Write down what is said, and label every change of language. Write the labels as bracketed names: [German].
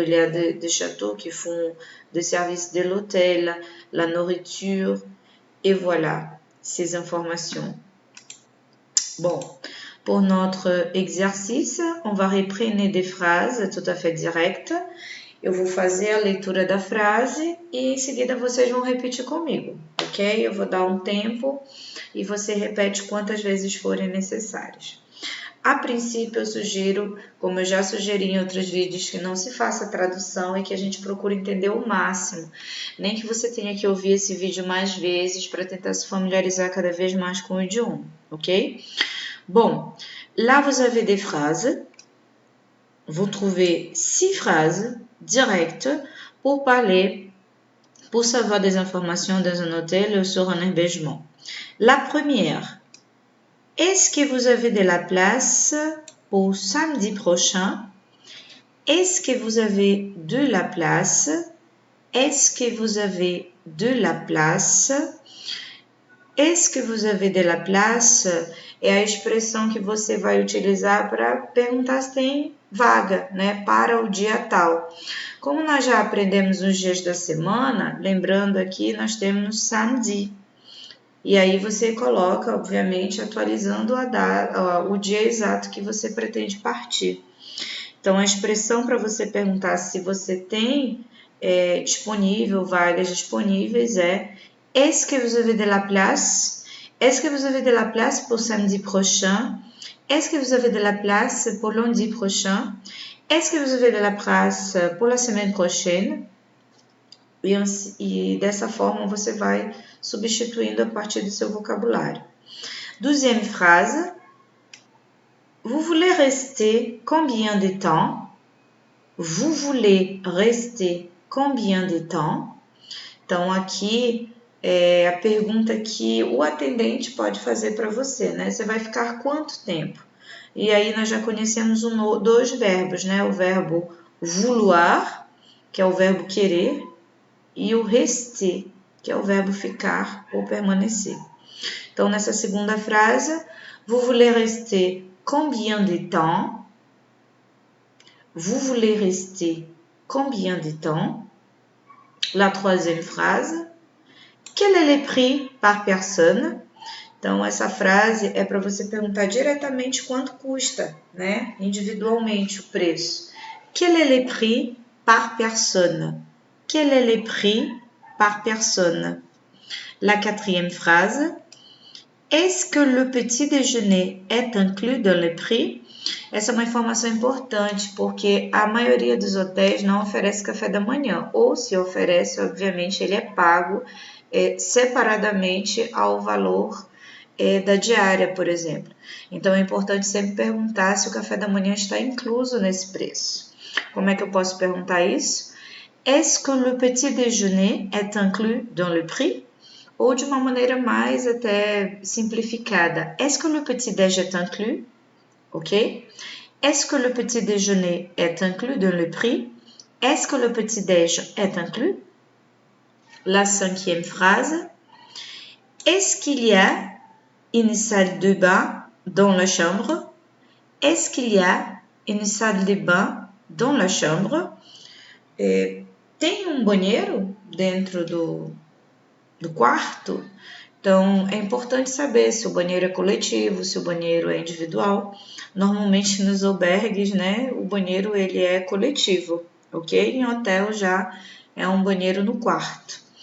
[French] Il y a des châteaux qui font des services de l'hôtel, la nourriture, et voilà ces informations. Bon, pour notre exercice, on va reprendre des phrases tout à fait directes [Portuguese] Eu vou fazer a leitura da frase e em seguida vocês vão repetir comigo, ok? Eu vou dar um tempo e você repete quantas vezes forem necessárias. A princípio, eu sugiro, como eu já sugeri em outros vídeos, que não se faça tradução e que a gente procure entender o máximo. Nem que você tenha que ouvir esse vídeo mais vezes para tentar se familiarizar cada vez mais com o idioma, ok? [French] Bon, là vous avez des phrases. Vous trouvez 6 phrases directes pour parler, pour savoir des informations dans un hôtel ou sur un hébergement. La première, est-ce que vous avez de la place pour samedi prochain? Est-ce que vous avez de la place? Est-ce que vous avez de la place? Est-ce que vous avez de la place? [Portuguese] É a expressão que você vai utilizar para perguntar se tem vaga, né, para o dia tal. Como nós já aprendemos os dias da semana, lembrando aqui, nós temos samedi. E aí você coloca, obviamente, atualizando o dia exato que você pretende partir. Então, a expressão para você perguntar se você tem disponível, vagas disponíveis é [French] Est-ce que vous avez de la place? Est-ce que vous avez de la place pour samedi prochain? Est-ce que vous avez de la place pour lundi prochain? Est-ce que vous avez de la place pour la semaine prochaine? [Portuguese] E dessa forma você vai substituindo a partir do seu vocabulário. [French] Deuxième phrase. Vous voulez rester combien de temps? Vous voulez rester combien de temps? [Portuguese] Então, aqui é a pergunta que o atendente pode fazer para você, né? Você vai ficar quanto tempo? E aí nós já conhecemos dois verbos, né? O verbo vouloir, que é o verbo querer, e o rester, que é o verbo ficar ou permanecer. Então, nessa segunda frase, [French] vous voulez rester combien de temps? Vous voulez rester combien de temps? La troisième phrase, quel est le prix par personne? [Portuguese] Então, essa frase é para você perguntar diretamente quanto custa, né? Individualmente o preço. [French] Quel est le prix par personne? Quel est le prix par personne? La quatrième phrase, est-ce que le petit déjeuner est inclus dans le prix? [Portuguese] Essa é uma informação importante, porque a maioria dos hotéis não oferece café da manhã, ou se oferece, obviamente, ele é pago separadamente ao valor da diária, por exemplo. Então, é importante sempre perguntar se o café da manhã está incluso nesse preço. Como é que eu posso perguntar isso? [French] Est-ce que le petit déjeuner est inclus dans le prix? [Portuguese] Ou de uma maneira mais até simplificada. [French] Est-ce que le petit déj est inclus? Ok? Est-ce que le petit déjeuner est inclus dans le prix? Est-ce que le petit déj est inclus? La cinquième phrase. Est-ce qu'il y a une salle de bain dans la chambre? Est-ce qu'il y a une salle de bain dans la chambre? [Portuguese] Tem um banheiro dentro do quarto? Então, é importante saber se o banheiro é coletivo, se o banheiro é individual. Normalmente, nos albergues, né, o banheiro ele é coletivo, ok? Em hotel já é um banheiro no quarto.